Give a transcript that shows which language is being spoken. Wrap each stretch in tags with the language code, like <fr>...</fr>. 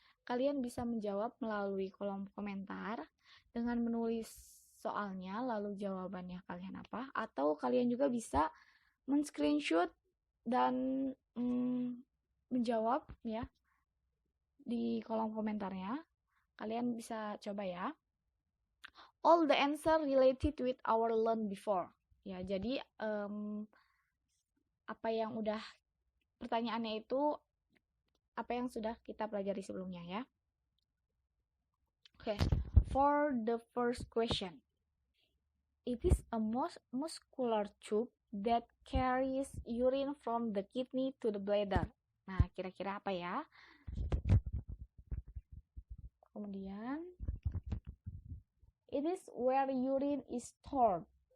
<id>Kalian bisa menjawab melalui kolom komentar dengan menulis soalnya lalu jawabannya kalian apa, atau kalian juga bisa men-screenshot dan menjawab ya di kolom komentarnya. Kalian bisa coba ya.</id> <en>All the answer related with our learn before.</en> <id>Ya, jadi apa yang udah pertanyaannya itu apa yang sudah kita pelajari sebelumnya ya.</id> <en>Okay, for the first question. It is a muscular tube that carries urine from the kidney to the bladder.</en> <id>Nah, kira-kira apa ya? Kemudian,</id> <en>it is where urine is stored.</en>